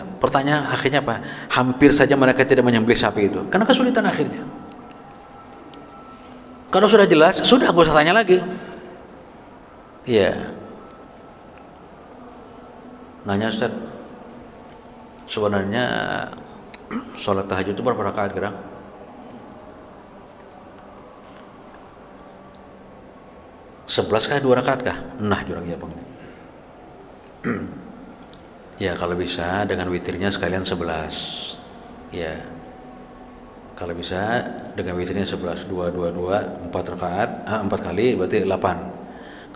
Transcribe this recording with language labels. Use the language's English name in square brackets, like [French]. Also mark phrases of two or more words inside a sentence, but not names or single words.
[Indonesian] Pertanyaan akhirnya apa? Hampir saja mereka tidak menyembelih sapi itu karena kesulitan akhirnya. Kalau sudah jelas, sudah gak usah tanya lagi. Iya. Nanya, Ustaz, sebenarnya sholat tahajud itu berapa rakaat gerang? 11 kah, 2 rakaat kah? Nah, jurang ya Bang. Ya, kalau bisa dengan witirnya sekalian 11. Ya. Kalau bisa dengan witirnya 11, 2 2 2, 4 rakaat, 4 kali berarti 8.